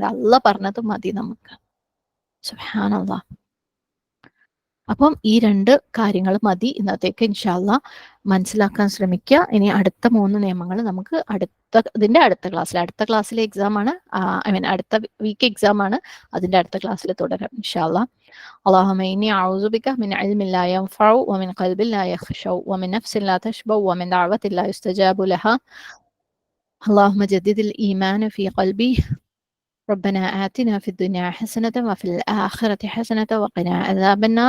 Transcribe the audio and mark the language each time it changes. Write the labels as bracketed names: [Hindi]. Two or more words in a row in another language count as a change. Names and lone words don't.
[Malayalam] അള്ളാഹ് പറഞ്ഞത് മതി നമുക്ക്. സുബ്ഹാനല്ലാഹ്. അപ്പം ഈ 2 കാര്യങ്ങൾ മതി ഇന്നത്തേക്ക്. [Arabic] إن شاء الله [Malayalam] മനസ്സിലാക്കാൻ ശ്രമിക്കുക. ഇനി അടുത്ത 3 നിയമങ്ങൾ നമുക്ക് ഇതിന്റെ അടുത്ത ക്ലാസ്സിലെ എക്സാം ആണ്. [English] I mean [Malayalam] അടുത്ത [English] week exam [Malayalam] ആണ്. അതിന്റെ അടുത്ത ക്ലാസ്സിൽ തുടരാം [Arabic] إن شاء الله. اللهم إني أعوذ بك من علم لا ينفع ومن قلب لا يخشع ومن نفس لا تشبع ومن دعوة لا يستجاب لها. اللهم جدد الإيمان في قلبي. ربنا آتنا في الدنيا حسنة وفي الآخرة حسنة وقنا عذاب النار.